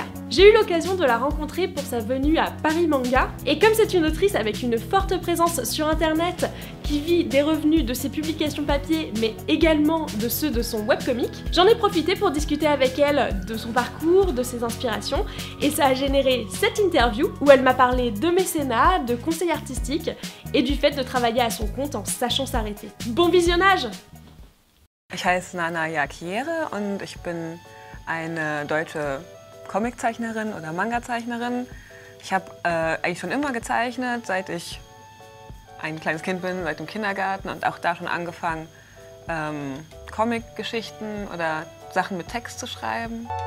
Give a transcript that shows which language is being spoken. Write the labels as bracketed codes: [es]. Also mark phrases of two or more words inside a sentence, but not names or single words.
[fr] J'ai eu l'occasion de la rencontrer pour sa venue à Paris Manga, et comme c'est une autrice avec une forte présence sur internet, qui vit des revenus de ses publications papier, mais également de ceux de son webcomic, j'en ai profité pour discuter avec elle de son parcours, de ses inspirations, et ça a généré cette interview où elle m'a parlé de mécénat, de conseils artistiques, et du fait de travailler à son compte en sachant s'arrêter. Bon visionnage! [de] Ich heiße Nanaya Kiere und ich bin eine deutsche Comiczeichnerin oder Manga-Zeichnerin. Ich habe eigentlich schon immer gezeichnet, seit ich ein kleines Kind bin, seit dem Kindergarten, und auch da schon angefangen, Comic-Geschichten oder Sachen mit Text zu schreiben.